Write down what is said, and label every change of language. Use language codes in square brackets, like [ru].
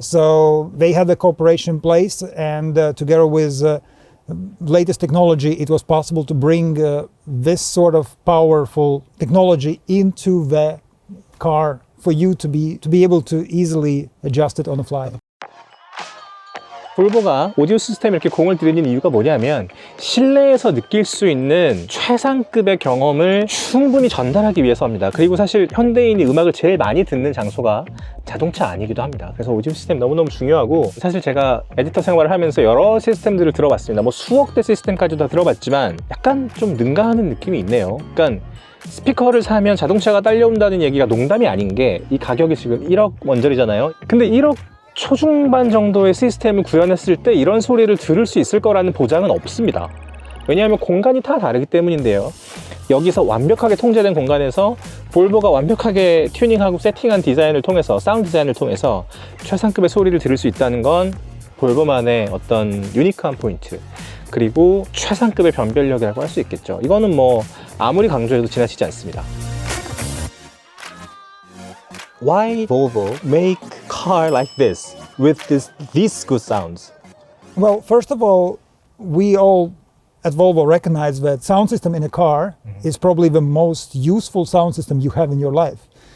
[en] So they had the cooperation in place, and together with latest technology, it was possible to bring this sort of powerful technology into the car for you to be able to easily adjust it on the fly. [ko] 볼보가 오디오 시스템에 이렇게 공을 들이는 이유가 뭐냐면, 실내에서 느낄 수 있는 최상급의 경험을 충분히 전달하기 위해서입니다. 그리고 사실 현대인이 음악을 제일 많이 듣는 장소가 자동차 안이기도 합니다. 그래서 오디오 시스템 너무너무 중요하고, 사실 제가 에디터 생활을 하면서 여러 시스템들을 들어봤습니다. 뭐 수억 대 시스템까지도 다 들어봤지만 약간 좀 능가하는 느낌이 있네요. 그러니까 스피커를 사면 자동차가 딸려온다는 얘기가 농담이 아닌 게 이 가격이 지금 1억 원짜리잖아요. 근데 1억 초중반 정도의 시스템을 구현했을 때 이런 소리를 들을 수 있을 거라는 보장은 없습니다. 왜냐하면 공간이 다 다르기 때문인데요. 여기서 완벽하게 통제된 공간에서 볼보가 완벽하게 튜닝하고 세팅한 디자인을 통해서, 사운드 디자인을 통해서 최상급의 소리를 들을 수 있다는 건 볼보만의 어떤 유니크한 포인트, 그리고 최상급의 변별력이라고 할 수 있겠죠. 이거는 뭐 아무리 강조해도 지나치지 않습니다. [en] Why Volvo make car like this with these good sounds? Well, first of all, we all at Volvo recognize that sound system in a car is probably the most useful sound system you have in your life.